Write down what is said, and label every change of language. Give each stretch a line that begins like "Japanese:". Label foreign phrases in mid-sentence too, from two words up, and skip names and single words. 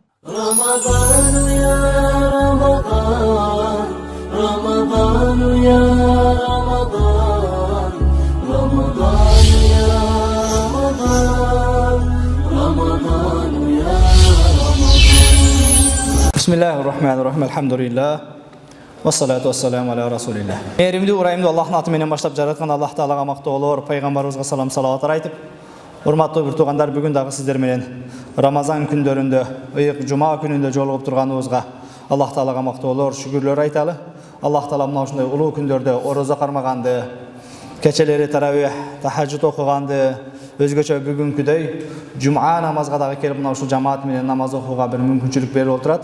Arabic: رمضان يا رمضان رمضان يا رمضان رمضان يا رمضان رمضان يا رمضان بسم الله الرحمن الرحيم الحمد لله والصلاة والسلام على رسول الله.
Kyrgyz: Мээримдүү ырайымдуу Аллахтын атынан баштап жараткан Аллах Таалага мактоолор, пайгамбарыбызга салам салаваттар айтып, урматтуу бир туугандар, бүгүн дагы сиздер менен Рамазан күндөрүндө, ыйык жума күнүндө жолугуп турганыбызга Аллах Таалага мактоолор, шүгүрлөр айталы. Аллах Таала мына ушундай улуу күндөрдө орозо кармаганды, кечелери таравих, тахажжуд окуганды, өзгөчө бүгүнкүдөй жума намазга дагы келип мына ушул жамаат менен намаз окууга бир мүмкүнчүлүк берип отурат.